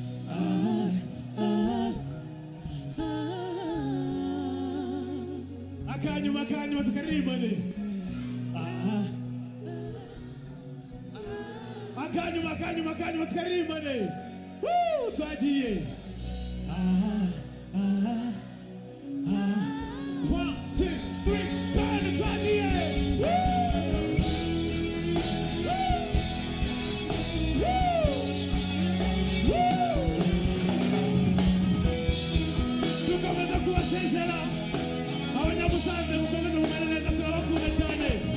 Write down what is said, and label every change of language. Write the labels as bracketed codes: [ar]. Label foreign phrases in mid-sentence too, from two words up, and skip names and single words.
[rw] Ah, ah, ah. Akanyuma, akanyuma, tukaririmba ne. Ah. Akanyuma, akanyuma, akanyuma, tukaririmba ne. Woo, twagiye. Ah, ah, ah, ah. [en] One, two, three, four, [rw] twagiye. Woo! Woo! Woo! Woo! Dukomeza kubasezera. Abanyamusanze mukomeze mumere neza, turabakunda cyane.